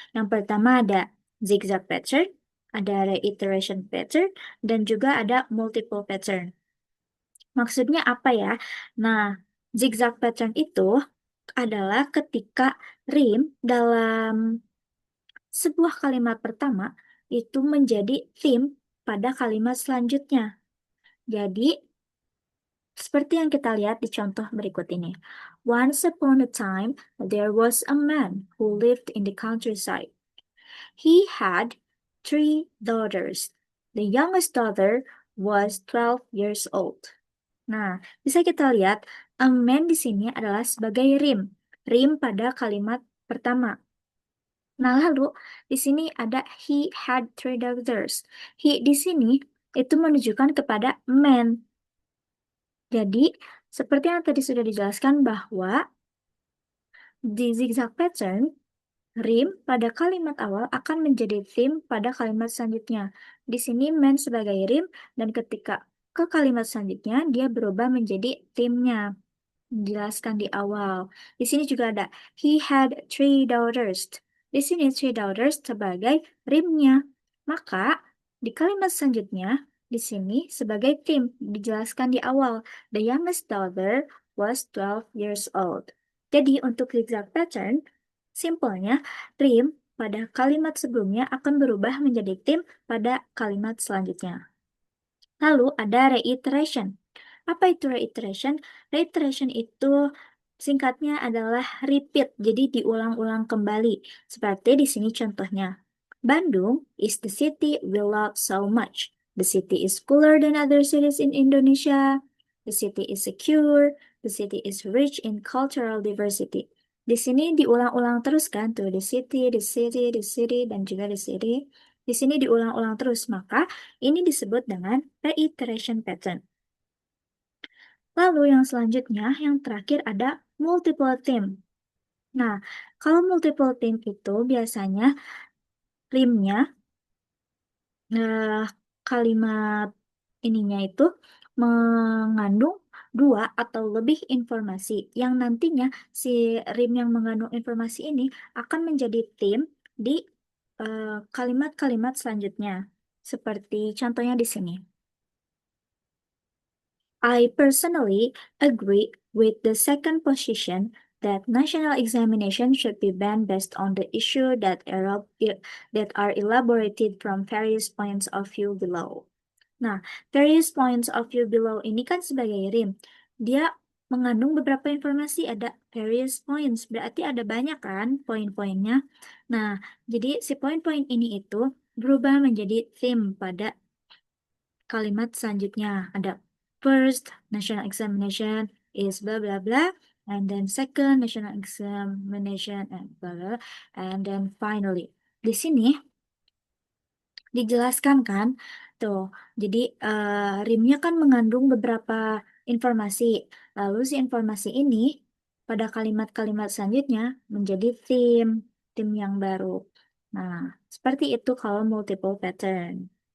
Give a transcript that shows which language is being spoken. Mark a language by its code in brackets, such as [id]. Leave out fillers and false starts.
[id] Yang pertama ada zigzag pattern, ada reiteration pattern, dan juga ada multiple pattern. Maksudnya apa ya? Nah, zigzag pattern itu adalah ketika rim dalam sebuah kalimat pertama itu menjadi theme pada kalimat selanjutnya. Jadi, seperti yang kita lihat di contoh berikut ini. [en] Once upon a time, there was a man who lived in the countryside. He had 3 daughters. The youngest daughter was 12 years old. [id] Nah, bisa kita lihat, [en] a man [id] di sini adalah sebagai rim. Rim pada kalimat pertama. Nah, lalu di sini ada [en] he had 3 daughters. [id] He di sini itu menunjukkan kepada man. Jadi, seperti yang tadi sudah dijelaskan bahwa di zigzag pattern, rim pada kalimat awal akan menjadi theme pada kalimat selanjutnya. Di sini man sebagai rim dan ketika ke kalimat selanjutnya dia berubah menjadi theme-nya. Dijelaskan di awal. Di sini juga ada [en] he had 3 daughters. [id] Di sini 3 daughters sebagai rimnya. Maka di kalimat selanjutnya di sini sebagai theme dijelaskan di awal. [en] The youngest daughter was 12 years old. [id] Jadi untuk zigzag pattern, simpelnya rim pada kalimat sebelumnya akan berubah menjadi theme pada kalimat selanjutnya. Lalu ada reiteration. Apa itu reiteration? Reiteration itu Singkatnya adalah repeat, jadi diulang-ulang kembali. Seperti di sini contohnya. [en] Bandung is the city we love so much. The city is cooler than other cities in Indonesia. The city is secure. The city is rich in cultural diversity. [id] Di sini diulang-ulang terus kan tuh, [en] the city, the city, the city, [id] dan juga the city. Di sini diulang-ulang terus, maka ini disebut dengan reiteration pattern. Lalu yang selanjutnya, yang terakhir ada multiple theme. Nah, kalau multiple theme itu biasanya rimnya, eh, kalimat ininya itu mengandung dua atau lebih informasi yang nantinya si rim yang mengandung informasi ini akan menjadi theme di kalimat-kalimat selanjutnya. Seperti contohnya di sini. [en] I personally agree with the second position that national examination should be banned based on the issue that are elaborated from various points of view below. [id] Nah, [en] various points of view below [id] ini kan sebagai rim. Dia mengandung beberapa informasi, ada [en] various points, [id] berarti ada banyak kan poin-poinnya. Nah, jadi si poin-poin ini itu berubah menjadi theme pada kalimat selanjutnya. Ada [en] first national examination is blah blah blah, and then second national examination and blah blah, and then finally. [id] Di sini dijelaskan kan, tuh. Jadi rimnya kan mengandung beberapa informasi. Lalu si informasi ini pada kalimat-kalimat selanjutnya menjadi theme yang baru. Nah, seperti itu kalau multiple pattern.